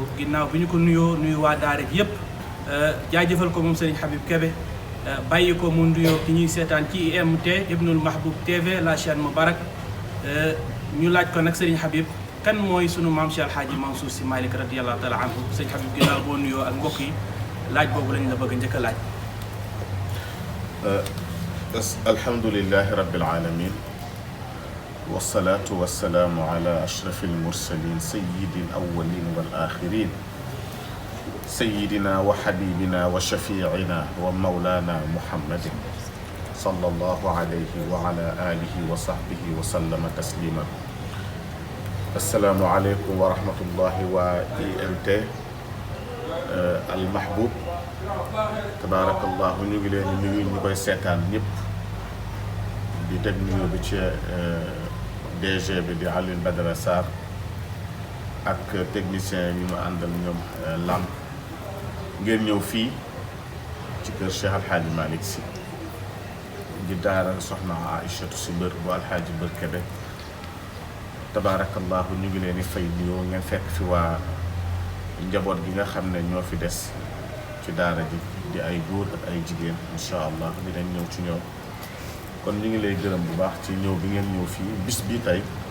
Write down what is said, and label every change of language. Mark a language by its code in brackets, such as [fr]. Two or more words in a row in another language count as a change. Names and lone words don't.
[wo] ginnaaw bi ñu ko nuyoo nuyu waa daara ji yëpp jaajëfal ko moom Serigne Habib Kébé bàyyi ko mu nuyoo ki ñuy seetaan ci IMT Ibnul Mahboub TV la chaîne Moubarak. ñu laaj ko nag Serigne Habib kan mooy sunu maam Cheikh Alhaaji Mansour Sy Malick [ar] رضي الله تعالى عنه. [wo] Serigne Habib ginnaaw boo nuyoo ak mbokk yi laaj boobu lañ la bëgg a njëkk a laaj. [ar] الحمد لله رب العالمين والصلاة والسلام على أشرف المرسلين سيد الأولين والآخرين سيدنا وحبيبنا وشفيعنا ومولانا محمد صلى الله عليه وعلى آله وصحبه وسلم تسليما. السلام عليكم ورحمة الله وإMT المحبوب [wo] tabarakallahu ñu ngi leen di nuyu ñu koy seetaan ñëpp di teg nuyu bi ci DG bi di Alioune Badara Sarr ak technicien yi ñu àndal ñoom Lamp ngeen ñëw fii ci kër Cheikh Alhaaji Malick Sy di daara soxna Aïchatou Sy Mbër bu Alhaaji Mbër Kébé tabarakallahu ñu ngi leen di fay nuyoo ngeen fekk fi waa njaboot gi nga xam ne ñoo fi des ci daara ji di ay góor ak ay jigéen [ar] إن شاء الله [wo] dinañ ñëw ci ñoom kon ñu ngi lay gërëm bu baax ci ñëw bi ngeen ñëw fii bis bi tey